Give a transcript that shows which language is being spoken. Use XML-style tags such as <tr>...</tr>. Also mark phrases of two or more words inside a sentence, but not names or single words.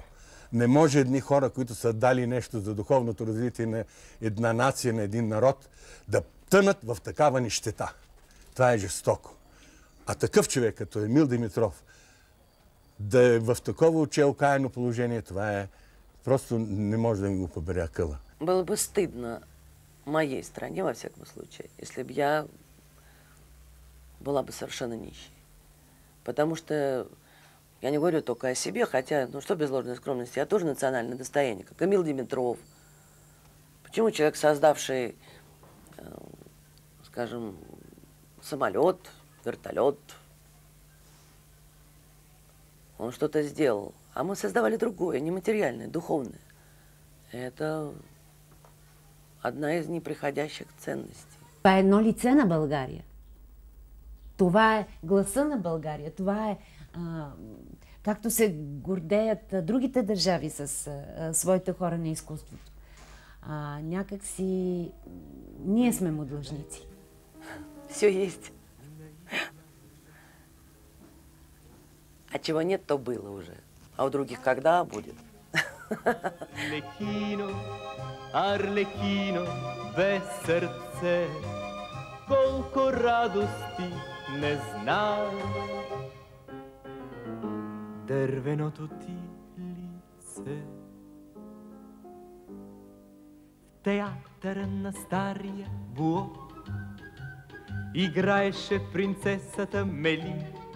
<bg>Не може едни хора, които са дали нещо за духовното развитие на една нация, на един народ, да тънат в такава нищета. Това е жестоко. А такъв човек, като Емил Димитров, да е в такова отчаянно положение, това е просто не може да ми го побере акъла.</bg> <ru>Было бы стыдно моей стране, во всяком случае, если бы я была бы совершенно нищей. Потому что я не говорю только о себе, хотя, ну что без ложной скромности, я тоже национальное достояние, как Эмил Димитров. Почему человек, создавший, скажем, самолет, вертолет, он что-то сделал, а мы создавали другое, нематериальное, духовное. Это една из неприходящих ценностей.</ru> <bg>Това е едно лице на България. Това е гласа на България. Това е както се гордеят другите държави с своите хора на изкуството. Някак си ние сме му длъжници.</bg> <ru>Все есть. А чего нет, то было уже. А у других когда будет?</ru> <bg>Арлекино, Арлекино, без сърце, колко радости не знае. Дървеното ти лице в театъра на стария блок играеше принцесата Мели.</bg>